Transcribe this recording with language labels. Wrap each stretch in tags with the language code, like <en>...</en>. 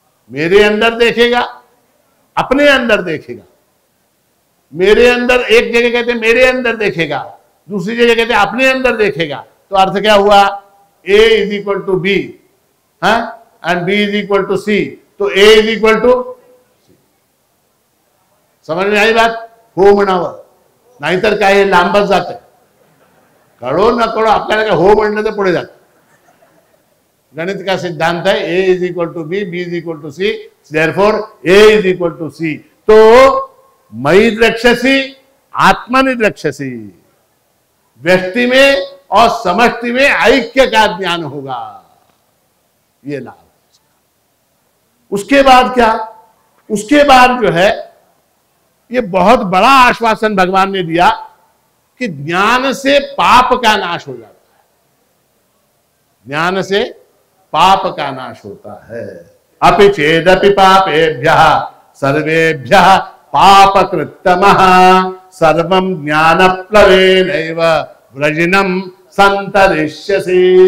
<hi>मेरे अंदर देखेगा, अपने अंदर देखेगा। मेरे अंदर, एक जगह कहते हैं मेरे अंदर देखेगा, दूसरी जगह कहते हैं अपने अंदर देखेगा। तो अर्थ क्या हुआ,</hi> <en>A is equal to B and B is equal to C, तो A is equal to C.</en> <hi>समझ में आई बात?</hi> <mr>हो म्हणावं, नाहीतर काय हे लांबच जाते, कळो न कळो आपल्याला काय हो म्हणलं तर पुढे जात।</mr> <hi>गणित का सिद्धांत है</hi> <en>A is equal to B, B is equal to C, therefore A is equal to C.</en> <hi>तो</hi> <sa>मयि द्रक्ष्यसि आत्मनि द्रक्ष्यसि,</sa> <hi>व्यक्ति में और समष्टि में ऐक्य का ज्ञान होगा, ये लाभ। उसके बाद क्या? उसके बाद जो है ये बहुत बड़ा आश्वासन भगवान ने दिया कि ज्ञान से पाप का नाश हो जाता है, ज्ञान से पाप का नाश होता है।</hi> <sa>अपि चेदपि पापेभ्यः सर्वेभ्यः पापकृत्तमः सर्वं ज्ञानप्लवेनैव व्रजिनं संतरिष्यसि।</sa>